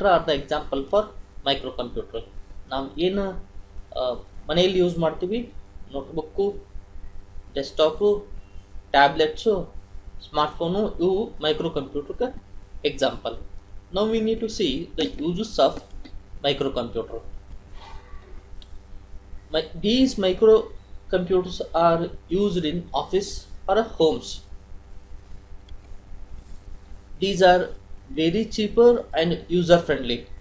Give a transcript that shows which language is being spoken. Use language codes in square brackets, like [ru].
[en] are the example for microcomputer. [kn] ನಾವು ಏನು ಮನೆಯಲ್ಲಿ ಯೂಸ್ ಮಾಡ್ತೀವಿ, ನೋಟ್ಬುಕ್ಕು, ಡೆಸ್ಕ್ಟಾಪು, ಟ್ಯಾಬ್ಲೆಟ್ಸು, ಸ್ಮಾರ್ಟ್ಫೋನು ಇವು ಮೈಕ್ರೋಕಂಪ್ಯೂಟರ್ಗೆ example. [en] Now we need to see the uses of microcomputer. These microcomputers are used in office or homes. These are very cheaper and user friendly.